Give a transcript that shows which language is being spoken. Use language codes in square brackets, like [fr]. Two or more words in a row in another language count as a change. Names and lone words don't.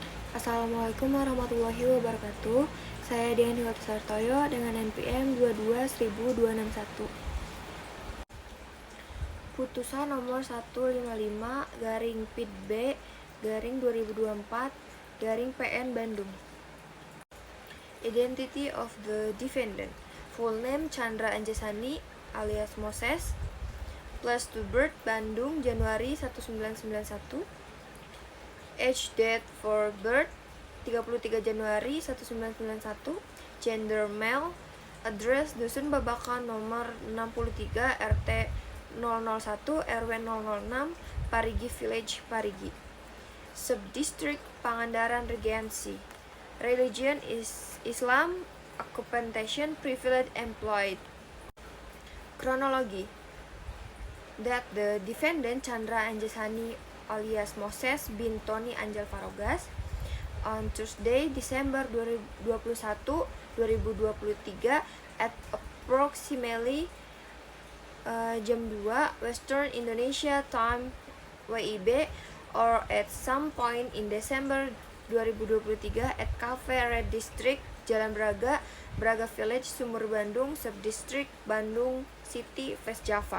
[ar] Assalamualaikum warahmatullahi wabarakatuh. [id] Saya Dian Hilal Sartoyo dengan NPM 22.261. Putusan nomor 155/PID-B/2024/PN Bandung. [en] Identity of the defendant. Full name Chandra Anjasani alias Moses. Place to birth Bandung, Januari 1991. Age date for birth 33 Januari 1991. Gender male. Address Dusun Babakan nomor 63 RT 001 RW 006 Parigi Village, Parigi. Subdistrict Pangandaran Regency. Religion is Islam. Occupation privilege employed. Chronology. That the defendant Chandra Anjasani alias Moses bin Tony Anjal Farogas on Tuesday, December 21, 2023 at approximately jam 2 Western Indonesia Time WIB or at some point in December 2023 at Cafe Red District, Jalan Braga, Braga Village, Sumur Bandung, Subdistrict Bandung City, West Java.